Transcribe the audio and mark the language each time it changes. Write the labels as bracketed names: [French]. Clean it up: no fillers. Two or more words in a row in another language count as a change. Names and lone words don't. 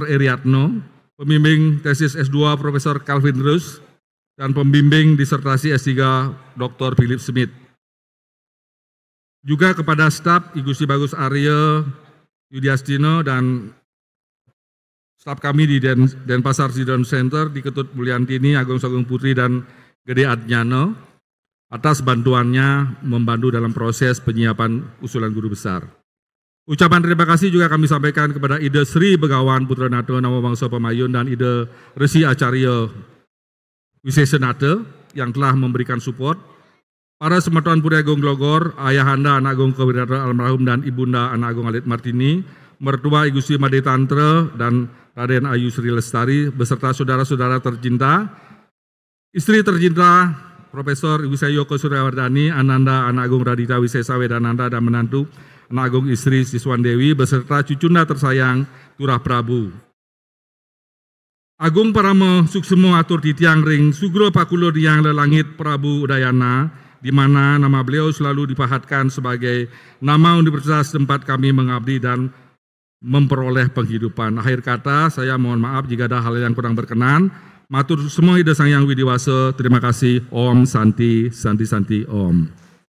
[Indonesian] Eriatno, pembimbing tesis S2 Profesor Calvin Rus, dan pembimbing disertasi S3 Dr. Philip Smith. Juga kepada staf I Gusti Bagus Arya, Yudi Astino dan staf kami di Denpasar Sidon Center, di Ketut Mulyantini, Agung Sagung Putri, dan Gede Adnyano atas bantuannya membantu dalam proses penyiapan usulan guru besar. Ucapan terima kasih juga kami sampaikan kepada Ide Sri Begawan Putra Nato Namo Bangsa Pemayun dan Ide Resi Acarya Wisesenate yang telah memberikan support. Para Semeton Puri Agung Glogor, Ayahanda Anak Agung Kewirata Almarhum dan Ibunda Anak Agung Alit Martini, Mertua Ibu Sri Made Tantra dan Raden Ayu Sri Lestari, beserta saudara-saudara tercinta, istri tercinta Profesor Ibu saya Yoko Suryawardani, Ananda Anak Agung Radita Wisesawe dan Ananda, dan menantu Anak Agung istri Siswan Dewi, beserta cucunda tersayang Turah Prabu. [Balinese] Agung Paramo Suksemo atur titiang ring Sugro Pakulo Diang Lelangit Prabu Udayana, [Indonesian] di mana nama beliau selalu dipahatkan sebagai nama universitas tempat kami mengabdi dan memperoleh penghidupan. Akhir kata, saya mohon maaf jika ada hal yang kurang berkenan. [Balinese] Matur semua [Indonesian] Ida Sang Yang Widiwasa, terima kasih. [Sanskrit] Om Santi, Santi, Santi, Om.